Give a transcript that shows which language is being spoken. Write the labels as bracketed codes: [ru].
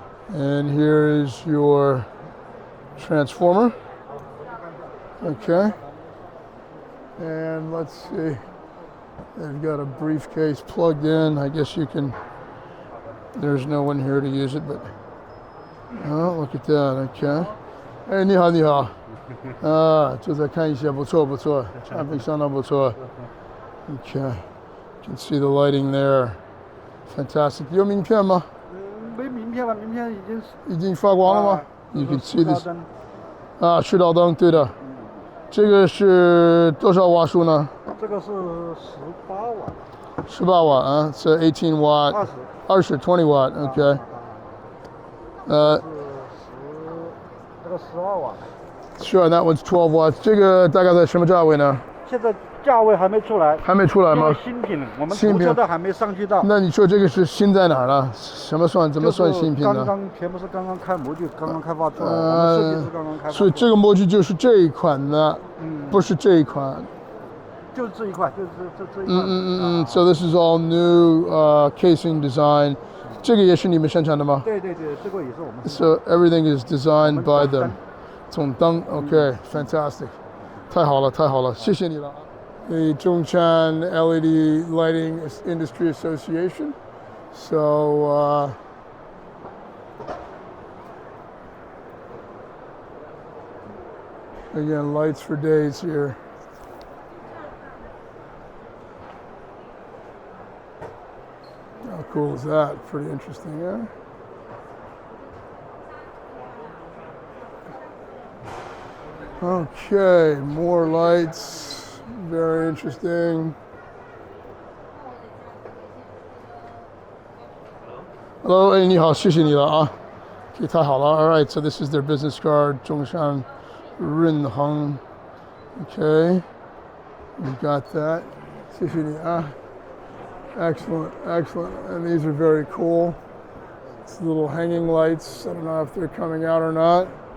[en] And here is your transformer. Okay. And let's see. They've got a briefcase plugged in. I guess you can, there's no one here to use it, but oh, look at that. [zh] Okay. 哎，你好，你好。就在看一下，不错，不错，产品相当不错。 [en] Okay, you can see the lighting there. Fantastic. [zh] 有名片吗？没名片了，名片已经发光了吗？ [en] You can see this. [zh] 赤道灯，对的。这个是多少瓦数呢？这个是18瓦。 18瓦啊，是18 watt。 [en] 20 watt. Okay. [zh] 这个12瓦。 [en] Sure, that one's 12 watts. [zh] 这个大概在什么价位呢？现在价位还没出来。还没出来吗？新品，我们出车的还没上去到。那你说这个是新在哪儿呢？怎么算新品呢？全部是刚刚开模具，刚刚开发出来。我们设计师刚刚开发。所以这个模具就是这一款的，不是这一款。就是这一块，就是这一块。 [en] So this is all new casing design. [zh] 这个也是你们生产的吗？对，这个也是我们。 [en] So everything is designed by them. [zh] 总灯 [en] ，OK, fantastic. [zh] 太好了，谢谢你了。 [en] The Zhongshan LED Lighting Industry Association. So again, lights for days here. How cool is that? Pretty interesting, yeah? Okay, more lights. Very interesting. [zh] Hello, 哎，你好，谢谢你了啊。 Okay, 太好了。 [en] All right, so this is their business card, Zhongshan Rinheng. Okay, we got that. [zh] 谢谢你啊。 [en] Excellent. And these are very cool. It's little hanging lights. I don't know if they're coming out or not.